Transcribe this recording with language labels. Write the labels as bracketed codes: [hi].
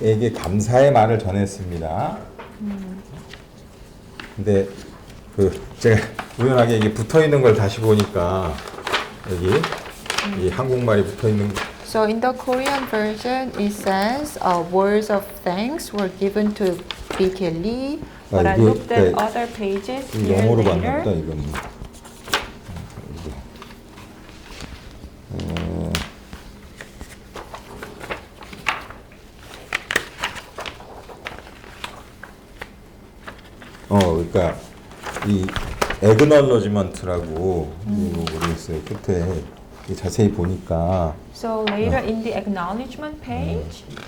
[ko] 네에게 감사의 말을 전했습니다. 근데 제가 우연하게 이게 붙어 있는 걸 다시 보니까 여기 이 한국말이 붙어 있는 [en] So in the Korean version, it says words of thanks were given to BK Lee. But I looked at other pages here [ko] 영어로 봤나 보다 [en] later. [ko] 이건. 그러니까 이 acknowledgement라고 모르겠어요. 끝에 자세히 보니까 [en] So later in the acknowledgement page,